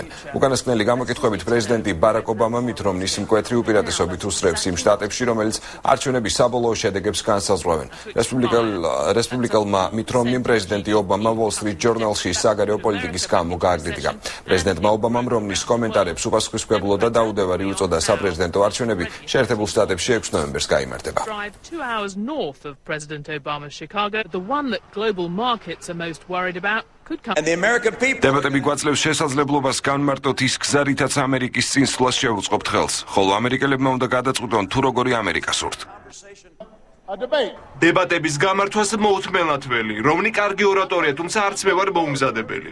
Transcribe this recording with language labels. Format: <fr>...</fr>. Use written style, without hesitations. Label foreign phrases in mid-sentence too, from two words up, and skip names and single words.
<ka>უკანასკნელი გამოკითხვებით პრეზიდენტი ბარაკ ობამა მით რომნის მკვეთრი უპირატესობით უსწრებს იმ შტატებში, რომელიც არჩევნების საბოლოო შედეგებს განსაზღვრავენ. რესპუბლიკელმა მით რომნიმ პრეზიდენტი ობამა Wall Street Journal-ში საგარეო პოლიტიკის გამო გააკრიტიკა. პრეზიდენტმა ობამამ რომნის კომენტარებს უპასუხისმგებლო და დაუდევარი უწოდა. sappresidento არჩევნები შეერთებულ შტატებში 6 ნოემბერს გაიმართება.</ka> <en>2 hours north of President Obama's Chicago, the one that global markets are most worried about.</en> <ka>დებატები გვაძლევს შესაძლებლობას განმარტოთ ის გზა, რითაც ამერიკის წინსვლას შევუწყობთ ხელს, ხოლო ამერიკელებმა უნდა გადაწყვიტონ თუ როგორი ამერიკა სურთ. დებატების გამართვას მოუთმენლად ველი, რომნი კარგი ორატორია, თუმცა არც მე ვარ მოუმზადებელი.</ka>